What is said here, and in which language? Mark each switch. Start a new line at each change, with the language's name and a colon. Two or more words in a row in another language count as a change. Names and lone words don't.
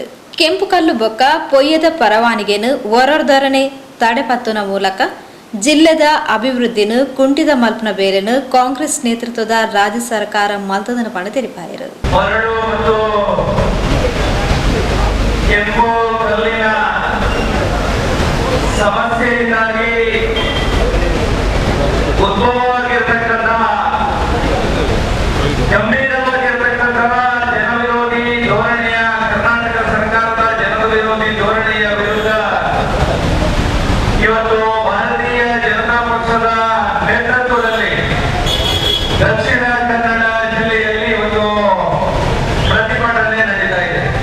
Tulu: ಕೆಂಪು ಕಲ್ಲು ಬೊಕ್ಕ ಪೊಯ್ಯದ ಪರವಾನಿಗೆನು ಹೊರರ್ಧರಣೆ ತಡೆಪತ್ತುನ ಮೂಲಕ ಜಿಲ್ಲೆದ ಅಭಿವೃದ್ಧಿನು ಕುಂಠಿತ ಮಲ್ಪನ ಬೇಲೆನು ಕಾಂಗ್ರೆಸ್ ನೇತೃತ್ವದ ರಾಜ್ಯ ಸರ್ಕಾರ ಮಲ್ತದನ ಪಣ ತೆರಿಪಾಯರು.
Kannada: ಸಮಸ್ಯೆಯಿಂದಾಗಿ ಉದ್ಭವವಾಗಿರ್ತಕ್ಕಂಥ ಗಂಭೀರವಾಗಿರ್ತಕ್ಕಂಥ ಜನವಿರೋಧಿ ಧೋರಣೆಯ ಕರ್ನಾಟಕ ಸರ್ಕಾರದ ಜನವಿರೋಧಿ ಧೋರಣೆಯ ವಿರುದ್ಧ ಇವತ್ತು ಭಾರತೀಯ ಜನತಾ ಪಕ್ಷದ ನೇತೃತ್ವದಲ್ಲಿ ದಕ್ಷಿಣ ಕನ್ನಡ ಜಿಲ್ಲೆಯಲ್ಲಿ ಇವತ್ತು ಪ್ರತಿಭಟನೆ ನಡೀತಾ ಇದೆ.